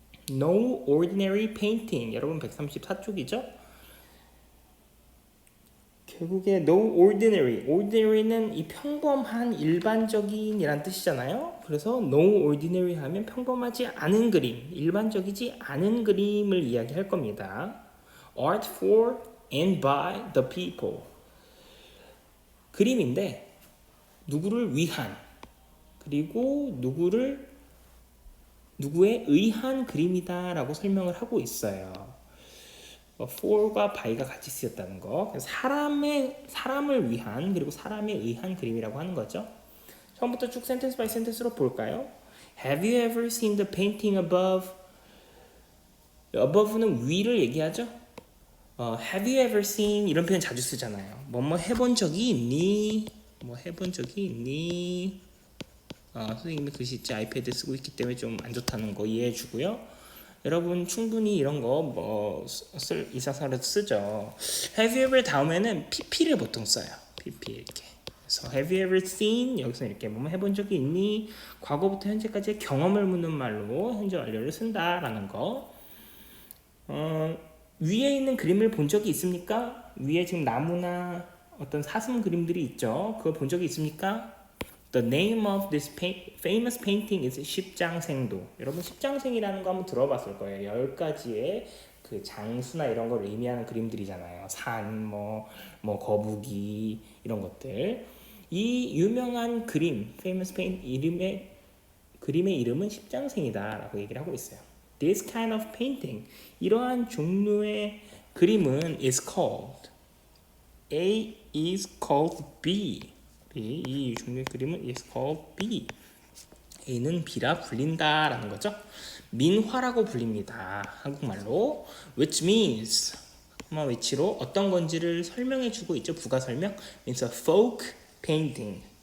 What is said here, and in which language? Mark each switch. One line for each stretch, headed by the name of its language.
English: No ordinary painting.
Korean: 여러분 134쪽이죠? 결국에 no ordinary, ordinary는 이 평범한 일반적인 이란 뜻이잖아요. 그래서 no ordinary 하면 평범하지 않은 그림, 일반적이지 않은 그림을 이야기할 겁니다.
English: Art for and by the people.
Korean: 그림인데 누구를 위한 그리고 누구에 의한 그림이다라고 설명을 하고 있어요. for과 by가 같이 쓰였다는 거. 사람을 위한 그리고 사람에 의한 그림이라고 하는 거죠. 처음부터 쭉 센텐스 바이 센텐스로 볼까요?
English: Have you ever seen the painting above?
Korean: above는 위를 얘기하죠.
English: Have you ever seen
Korean: 이런 표현 자주 쓰잖아요. 뭐뭐 해본 적이 있니? 뭐 해본 적이 있니? 선생님이 글씨체 아이패드 쓰고 있기 때문에 좀 안 좋다는 거 이해해 주고요. 여러분 충분히 이런 거 일상생활에서 쓰죠. Have you ever 다음에는 pp를 보통 써요. pp 이렇게. 그래서
English: have you ever seen
Korean: 여기서 이렇게 뭐 해본 적이 있니? 과거부터 현재까지의 경험을 묻는 말로 현재 완료를 쓴다라는 거. 위에 있는 그림을 본 적이 있습니까? 위에 지금 나무나 어떤 사슴 그림들이 있죠. 그걸 본 적이 있습니까?
English: The name of this famous painting is 십장생도.
Korean: 여러분 십장생이라는 거 한번 들어봤을 거예요. 10가지의 그 장수나 이런 걸 의미하는 그림들이잖아요. 산, 거북이 이런 것들. 이 유명한 그림,
English: famous paint
Korean: 그림의 이름은 십장생이다라고 얘기를 하고 있어요.
English: This kind of painting,
Korean: 이러한 종류의 그림은
English: is called A is called B.
Korean: 이 종류의 그림은
English: is called B.
Korean: A는 B라 불린다라는 거죠. 민화라고 불립니다. 한국말로.
English: Which means
Korean: 위치로 어떤 건지를 설명해주고 있죠. 부가 설명.
English: means a folk painting.